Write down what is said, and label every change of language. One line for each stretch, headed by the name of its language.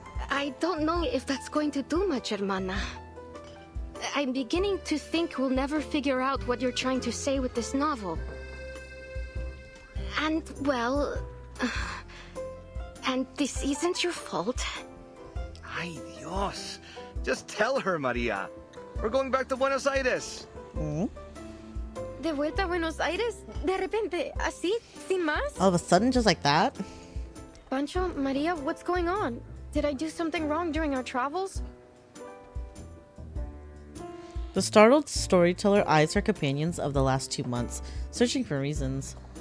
English: I don't know if that's going to do much, hermana. I'm beginning to think we'll never figure out what you're trying to say with this novel. And, well... and this isn't your fault.
Spanish: Ay, Dios.
English: Just tell her, Maria. We're going back to Buenos Aires.
Spanish: ¿De vuelta a Buenos Aires? ¿De repente? ¿Así? ¿Sin más?
English: All of a sudden, just like that? Pancho, Maria, what's going on? Did I do something wrong during our travels? The startled storyteller eyes her companions of the last 2 months, searching for reasons.